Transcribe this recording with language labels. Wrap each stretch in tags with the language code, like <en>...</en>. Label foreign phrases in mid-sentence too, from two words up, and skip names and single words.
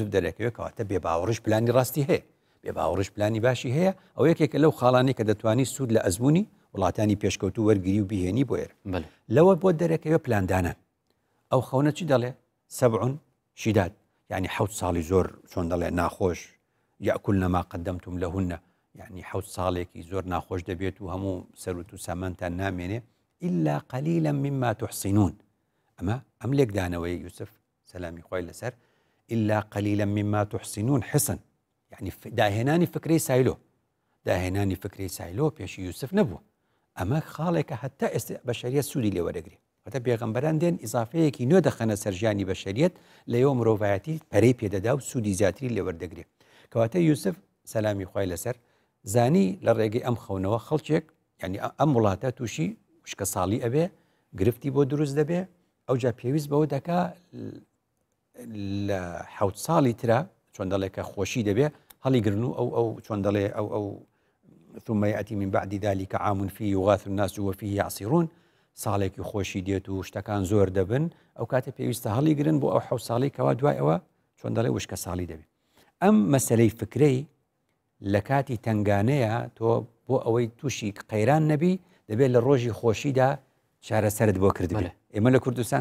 <ckb>دەرەکەوێت کەواتە بێباوەڕیش پلانی ڕاستی هەیە بێباوەڕیش پلانی باشی هەیە ئەو یەکێکە لەو خاڵانی کە دەتوانی سوود لە ئەزمموی وڵاتانی پێشکەوتو وەرگری و بهێنی بۆ ئێرە لەوە بۆ دەرەکەوێت پلاندانە ئەو خەونە چی دەڵێ</ckb> <ar>سەبع شیداد</ar> <ckb>یعنی حوت ساڵی زۆر چۆن دەڵێ ناخۆش</ckb> <ar>یاکولن ما قدمتم لهن</ar> <ckb>یعنی حوت ساڵێکی زۆر ناخۆش دەبێت و هەموو سەروت و سامانتان نامێنێ</ckb> <ar>إلا قليلا مما تحصنون</ar> <ckb>ئەم لێکدانەوەی یوسف سەلامی خۆی لەسەر</ckb> <ar>إلا قليلا مما تحصنون</ar> <ckb>حسن يعني داهێنانی فکرەی سایلۆ پێشی یوسف نەبووە ئەمە خاڵێکە هەتا ئێستا بەشەریەت سوودی لێوەرەگرێت هەتا پێغەمبەران دێن ئیزافەیەکی نوێ دەخەنە سەرژانی بەشەریەت لەیەوە مرۆڤایەتی پەرەی پێدەدا و سوودی زیاتری لێوەردەگرێت کەواتە یوسف سەلامی خۆی لەسەر زانی لە ڕێگەی ئەم خەونەوە خەڵکێک یعنی ئەم وڵاتە تووشی وشکە ساڵی ئەبێ گرفتی بۆ دروست دەبێ ئەوجا پێویست بەوە دەکا لە حوت ساڵی ترا چۆن دەڵێکە خۆشی دەبێ هەڵیگرن و ئەو چۆن دەڵێ ئەو</ckb> <ar>ثم يأتي من بعد ذلك عام فيه يغاث الناس وفيه يعصرون</ar> <ckb>ساڵێکی خۆشی دێت و شتەکان زۆر دەبن ئەو کاتە پێویستە هەڵیگرن بۆ ئەو حوت ساڵی کەوا دوای ئەوە چۆن دەڵێ وشکە ساڵی دەبێت ئەم مەسلەی فکرەی لە کاتی تنگانەیە تۆ بۆ ئەوەی تووشی قەیران نەبی دەبێت لە ڕۆژی خۆشیدا چارەسەرت بۆ کردبێت ئێمە لە کوردستان</ckb>